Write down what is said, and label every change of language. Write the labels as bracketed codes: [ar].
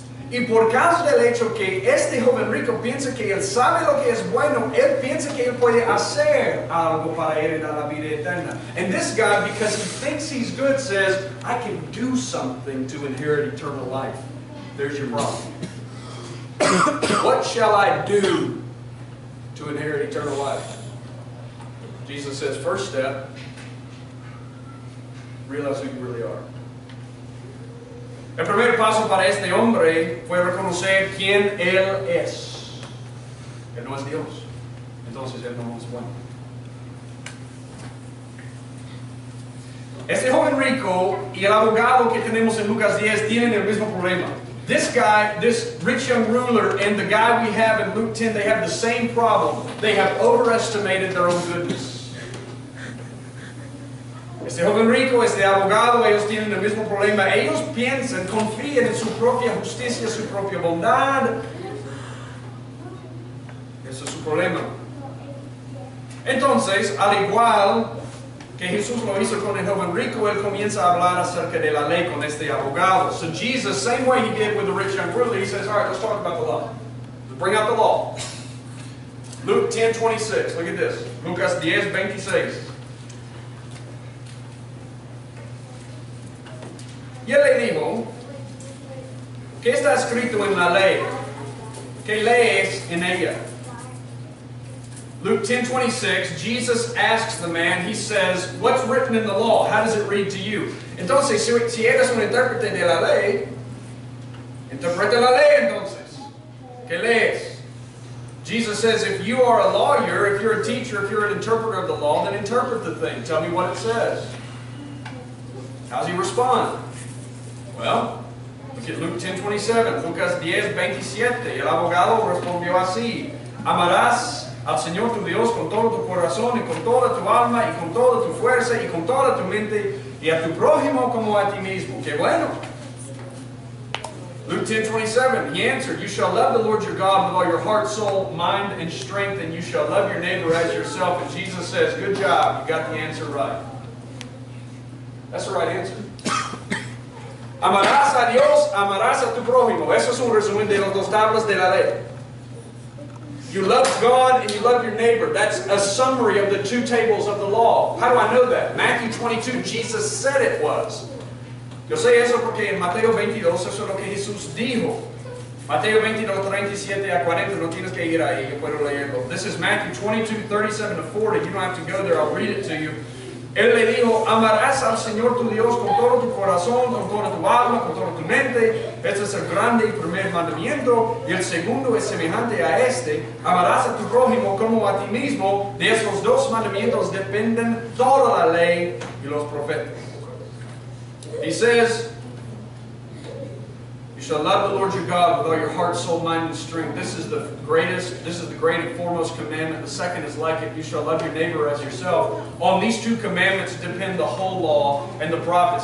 [es] Y por causa del hecho que este joven rico piensa que él sabe lo que es bueno, él piensa que él puede hacer algo para heredar la vida eterna. [en] And this guy, because he thinks he's good, says, I can do something to inherit eternal life. There's your problem. What shall I do to inherit eternal life? Jesus says, first step, realize who you really are. [es] El primer paso para este hombre fue reconocer quién él es. Él no es Dios. Entonces él no es bueno. Este joven rico y el abogado que tenemos en Lucas 10 tienen el mismo problema. [en] This guy, this rich young ruler, and the guy we have in Luke 10, they have the same problem. They have overestimated their own goodness. [es] Este joven rico, este abogado, ellos tienen el mismo problema. Ellos piensan, confían en su propia justicia, su propia bondad. Ese es su problema. Entonces, al igual que Jesús lo hizo con el joven rico, él comienza a hablar acerca de la ley con este abogado. [en] So Jesus, same way he did with the rich young ruler, he says, all right, let's talk about the law. Let's bring out the law. Luke 10:26, look at this. [es] Lucas 10:26. Y él le dijo, ¿qué está escrito en la ley? ¿Qué lees en ella? [en] Luke 10:26, Jesus asks the man, he says, what's written in the law? How does it read to you? [es] Entonces, si eres un intérprete de la ley, interpreta la ley entonces. ¿Qué lees? [en] Jesus says, if you are a lawyer, if you're a teacher, if you're an interpreter of the law, then interpret the thing. Tell me what it says. How does he respond? Well, look at Luke 10:27, [es] Lucas 10:27. El abogado respondió así, amarás al Señor tu Dios con todo tu corazón y con toda tu alma y con toda tu fuerza y con toda tu mente y a tu prójimo como a ti mismo. ¡Qué bueno! [en] Luke 10:27, he answered, you shall love the Lord your God with all your heart, soul, mind, and strength, and you shall love your neighbor as yourself. And Jesus says, good job, you got the answer right. That's the right answer. [es] Amarás a Dios, amarás a tu prójimo. Eso es un resumen de las dos tablas de la ley. [en] You love God and you love your neighbor. That's a summary of the two tables of the law. How do I know that? Matthew 22, Jesus said it was. [es] Yo sé eso porque en Mateo 22, eso es lo que Jesús dijo. Mateo 22, 37 a 40, no tienes que ir ahí, yo puedo leerlo. [en] This is Matthew 22, 37 to 40. You don't have to go there, I'll read it to you. [es] Él le dijo, amarás al Señor tu Dios con todo tu corazón, con toda tu alma, con toda tu mente. Este es el grande y primer mandamiento. Y el segundo es semejante a este. Amarás a tu prójimo como a ti mismo. De esos dos mandamientos dependen toda la ley y los profetas. [en] He says, you shall love the Lord your God with all your heart, soul, mind, and strength. This is the great and foremost commandment. The second is like it. You shall love your neighbor as yourself. On these two commandments depend the whole law and the prophets.